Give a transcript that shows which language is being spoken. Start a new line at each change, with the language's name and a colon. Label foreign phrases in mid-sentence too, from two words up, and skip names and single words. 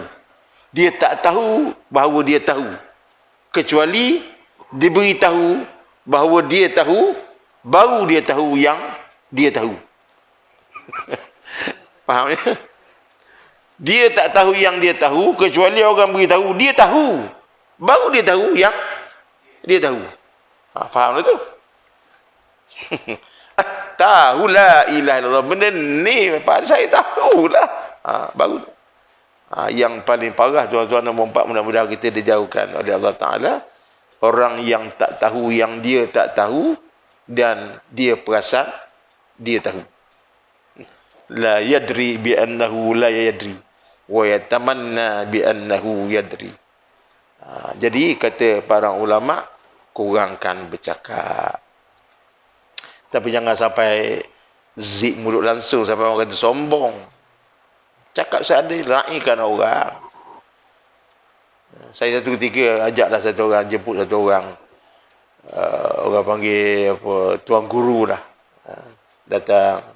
Malay: Dia tak tahu bahawa dia tahu. Kecuali diberitahu bahawa dia tahu, baru dia tahu yang dia tahu. Faham ya? Dia tak tahu yang dia tahu kecuali orang beritahu dia tahu, baru dia tahu yang dia tahu. Faham tu? Tahu
Arabic: لا إله إلا الله,
Malay: benda ni saya tahulah. Baru yang paling parah tuan-tuan dan puan-puan, mudah-mudahan kita dijauhkan oleh Allah Ta'ala, orang yang tak tahu yang dia tak tahu dan dia perasan dia tahu.
Arabic: لا يدري بأنه لا يدري ويتمنى بأنه يدري.
Malay: Jadi kata para ulama, kurangkan bercakap. Tapi jangan sampai zik mulut langsung sampai orang kata sombong. Cakap seadil, raikan orang. Saya satu ketika ajaklah satu orang, jemput satu orang, orang panggil apa, tuan guru lah, datang.